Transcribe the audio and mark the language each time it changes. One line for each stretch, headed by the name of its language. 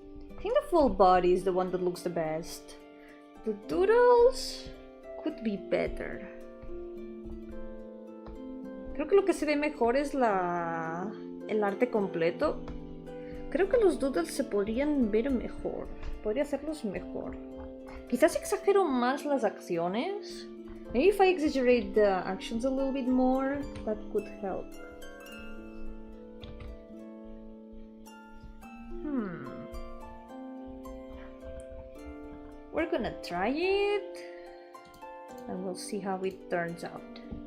English: I think the full body is the one that looks the best. The doodles could be better.
Spanish: Creo que lo que se ve mejor es el arte completo. Creo que los doodles se podrían ver mejor. Podría hacerlos mejor. Quizás exagero más las acciones.
English: Maybe if I exaggerate the actions a little bit more, that could help. We're gonna try it. And we'll see how it turns out.